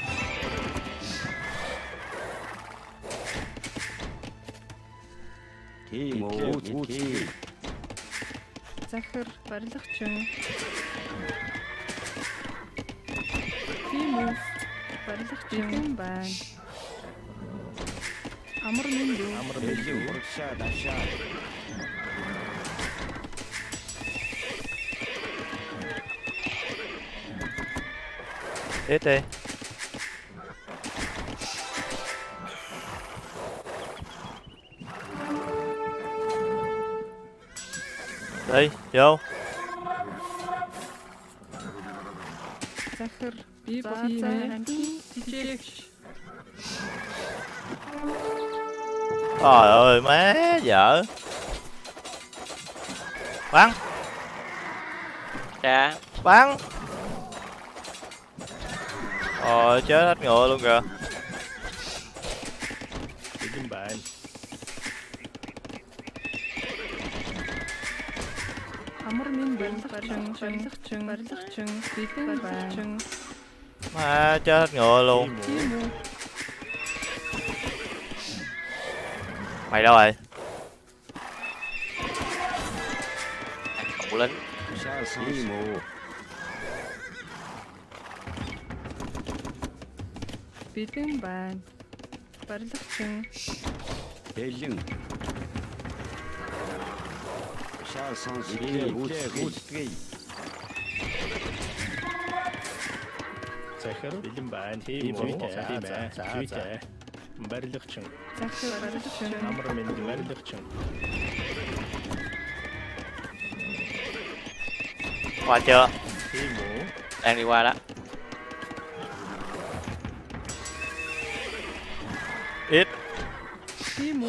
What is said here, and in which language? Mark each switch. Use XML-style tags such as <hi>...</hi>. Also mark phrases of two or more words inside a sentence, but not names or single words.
<mn>Захар барилгачин. Тийм үү. Барилгачин байна. Амар минь.</mn> <vi>Ít đi. Đi, vô.</vi> <mn>Захар би тийм ээ.</mn> <vi>Trời ơi, má vợ. Bắn. Dạ. Bắn. Rồi, chết hết ngựa luôn kìa.</vi> <mn>Амар минь барилгачин. Бидэн байна.</mn> <vi>Má chết hết ngựa luôn.</vi> <mn>Тийм үү.</mn> <vi>Mày đâu rồi? Không lính. Бидэн байна. Барилгачин.</vi> <mn>Захар бэлэн байна. Тийм үү? За. Барилгачин. Захар барилгачин. Амар минь барилгачин.</mn> <vi>Qua chưa?</vi> <mn>Тийм үү?</mn> <vi>Đang đi qua đó. Ít.</vi> <mn>Тийм үү.</mn>